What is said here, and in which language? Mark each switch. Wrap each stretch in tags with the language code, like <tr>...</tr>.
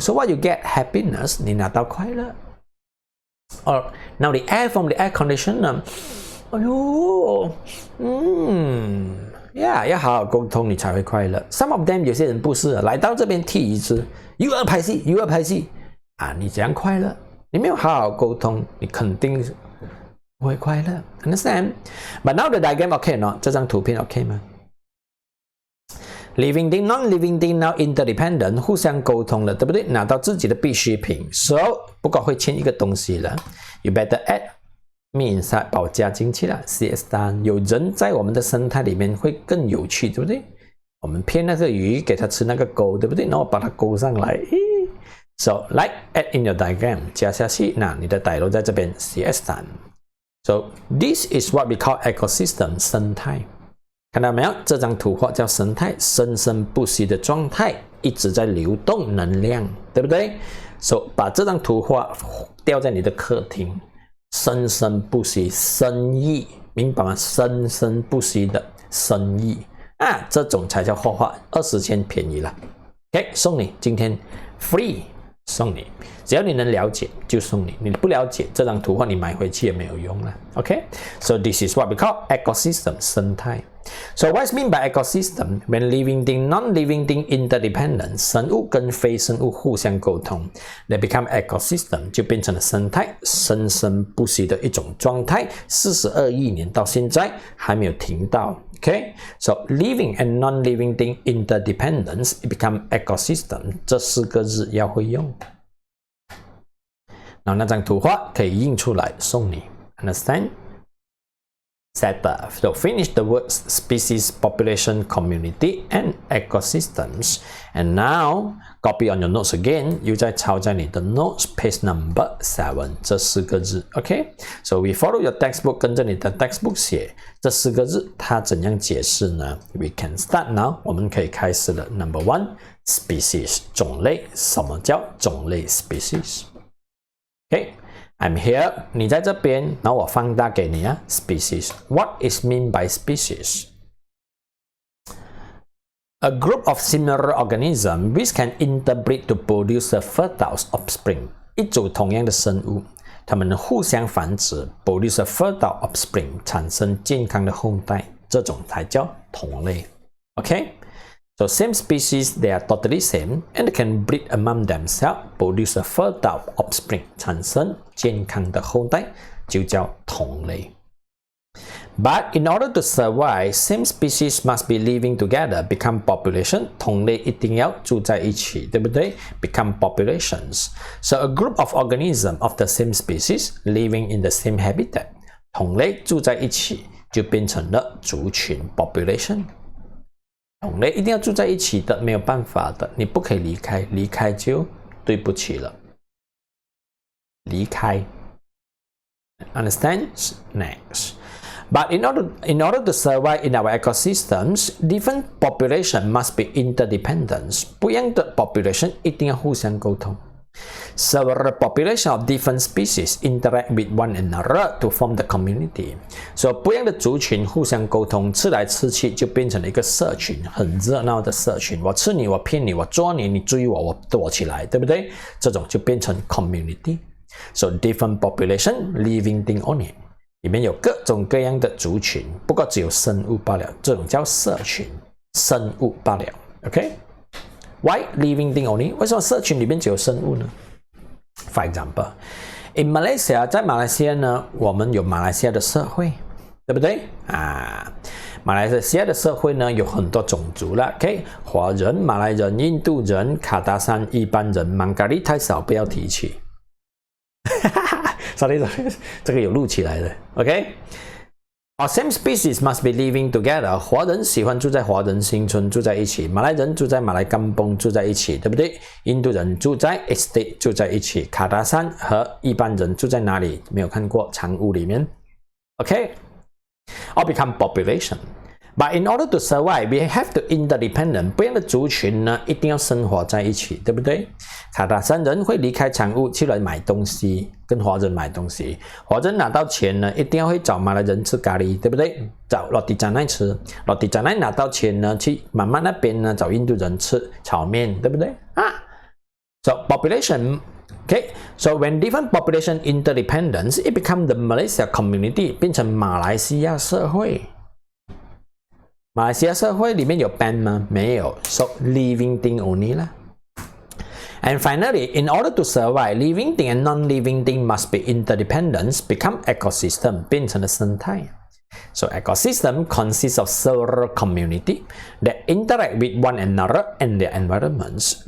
<en>So what you get happiness，</en> <zh>你拿到快乐。</zh> <en>Or now the air from the air conditioner，</en> <zh>哎呦，要好好沟通，你才会快乐。</zh> <en>Some of them</en> <zh>有些人不是来到这边踢椅子，又要拍戏啊！你怎样快乐？你没有好好沟通，你肯定不会快乐。</zh> <en>Understand? But now the diagram OK</en> <zh>呢？这张图片 OK 吗 ？</zh> <en>Living thing, non-living thing now interdependent，</en> <zh>互相沟通了，对不对？拿到自己的必需品 ，so 不过会欠一个东西了 ，</zh> <en>you better add。</en> <zh>保加进去了 ，CS 单有人在我们的生态里面会更有趣，对不对？我们骗那个鱼给它吃那个钩，对不对？然后把它勾上来。</zh> <en>So like add in your diagram</en> <zh>加下去，那你的dialog在这边 CS 单。</zh> <en>So this is what we call ecosystem</en> <zh>生态。看到没有？这张图画叫生态，生生不息的状态，一直在流动能量，对不对 ？</zh> <en>So</en> <zh>把这张图画吊在你的客厅。生生不息，生意，明白吗？生生不息的生意啊，这种才叫画画，20千便宜了。 OK， 送你，今天</zh> <en>free</en> <zh>送你，只要你能了解就送你，你不了解这张图画你买回去也没有用了。</zh> <en>OK，so this is what we call ecosystem</en> <zh>生态。</zh> <en>So what's mean by ecosystem? When living thing, non-living thing interdependent，</en> <zh>生物跟非生物互相沟通 ，</zh> <en>they become ecosystem，</en> <zh>就变成了生态，生生不息的一种状态。42亿年到现在还没有停到</zh> <en>Okay, so living and non-living thing interdependence, it become ecosystem.</en> <zh>这4个字要会用。然后那张图画可以印出来送你 ，</zh> <en>understand? Setup. So finish the words species, population, community, and ecosystems. And now copy on your notes again.</en> <zh>又再抄在你的</zh> <en>notes page number</en> <zh>7这4个字 ，OK?</zh> <en>So we follow your textbook，</en> <zh>跟着你的 textbook 写这4个字，它怎样解释呢 ？</zh> <en>We can start now.</en> <zh>我们可以开始了。</zh> <en>Number 1, species</en> <zh>种类。什么叫种类 species？</zh> <en>OK。I'm here，</en> <zh>你在这边，然后我放大给你啊。</zh> <en>Species. What is mean by species? A group of similar organisms which can interbreed to produce a fertile offspring.</en> <zh>一组同样的生物，它们互相繁殖 ，</zh> <en>produce a fertile offspring，</en> <zh>产生健康的后代，这种才叫同类。</zh> <en>OK。So same species, they are totally same, and they can breed among themselves, produce a fertile offspring,</en> <zh>产生健康的后代，就叫同类。</zh> <en>But in order to survive, same species must be living together, become population.</en> <zh>同类一定要住在一起，对不对 ？</zh> <en>Become populations. So a group of organisms of the same species living in the same habitat.</en> <zh>同类住在一起，就变成了族群 population。同类一定要住在一起的，没有办法的，你不可以离开，离开就对不起了。离开，</zh> <en>understand? Next, but in order to survive in our ecosystems, different population must be interdependent.</en> <zh>不一样的</zh> <en>population</en> <zh>一定要互相沟通。</zh> <en>Several populations of different species interact with one another to form the community.</en> <zh>所以不一样的族群互相沟通，吃来吃去就变成了一个社群，很热闹的社群。我吃你，我骗你，我捉你，你追我，我躲起来，对不对？这种就变成</zh> <en>community. So different population living thing on it.</en> <zh>里面有各种各样的族群，不过只有生物罢了，这种叫社群，生物罢了。 OK。</zh> <en>Why living thing only？</en> <zh>为什么社群里面只有生物呢 ？</zh> <en>For example, in Malaysia，</en> <zh>在马来西亚呢，我们有马来西亚的社会，对不对啊？马来西亚的社会呢有很多种族了 ，</zh> <en>OK，</en> <zh>华人、马来人、印度人、卡达山一般人，芒咖喱太少，不要提起。</zh> <en>sorry，</en> <zh>这个有录起来的</zh> <en>，OK。Our same species must be living together.</en> <zh>华人喜欢住在华人新村，住在一起；马来人住在马来甘崩，住在一起，对不对？印度人住在</zh> <en>estate，</en> <zh>住在一起。卡达山和一般人住在哪里？没有看过长屋里面。</zh> <en>OK， all become population. But in order to survive, we have to interdependent.</en> <zh>不一样的族群呢，一定要生活在一起，对不对？卡达山人会离开长屋去来买东西，跟华人买东西。华人拿到钱呢，一定要会找马来人吃咖喱，对不对？找罗迪加奈吃，罗迪加奈拿到钱呢，去妈妈那边呢找印度人吃炒面，对不对？</zh> <en>So population. Okay, so when different population interdependence, it becomes the Malaysia community.</en> <zh>变成马来西亚社会。马来西亚社会里面有 band 吗？没有</zh> <en>，so living thing only 啦。 And finally, in order to survive, living thing and non-living thing must be interdependent, become ecosystem,</en> <zh>变成了生态。</zh> <en>So ecosystem consists of several community that interact with one another and their environments.</en>